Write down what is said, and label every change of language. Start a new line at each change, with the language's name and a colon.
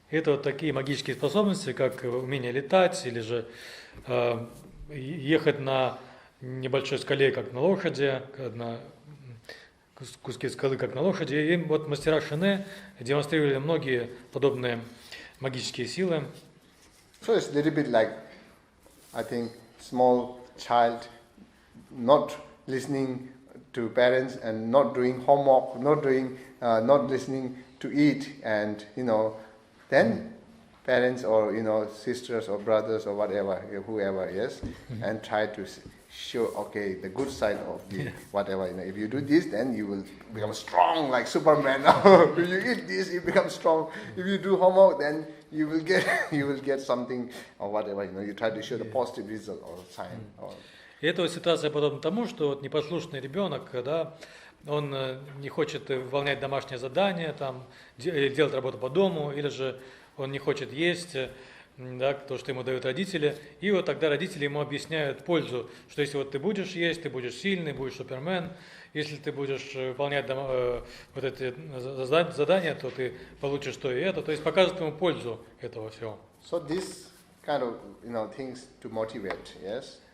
Russian: Это вот такие магические способности, как умение летать, или же ехать на небольшой скале, как на лошади, на куске скалы, как на лошади. И вот мастера шине демонстрировали многие подобные магические силы.
English: So it's a little bit like, I think, small child not listening to parents and not doing homework, not listening to eat, and you know, then parents or you know sisters or brothers or whatever, whoever, yes, and try to show, okay, the good side of the whatever, you know, if you do this, then you will become strong like Superman. If you eat this, you become strong. If you do homework, then you will get something or whatever, you know, you try to show the positive result or sign.
Russian: И эта ситуация подобна тому, что вот непослушный ребенок, да, он не хочет выполнять домашнее задание, там, делать работу по дому, или же он не хочет есть, да, то, что ему дают родители, и вот тогда родители ему объясняют пользу, что если вот ты будешь есть, ты будешь сильный, будешь супермен, если ты будешь выполнять вот эти задания, то ты получишь то и это, то есть показывают ему пользу этого всего.
English: So this kind of, you know, things to motivate, yes.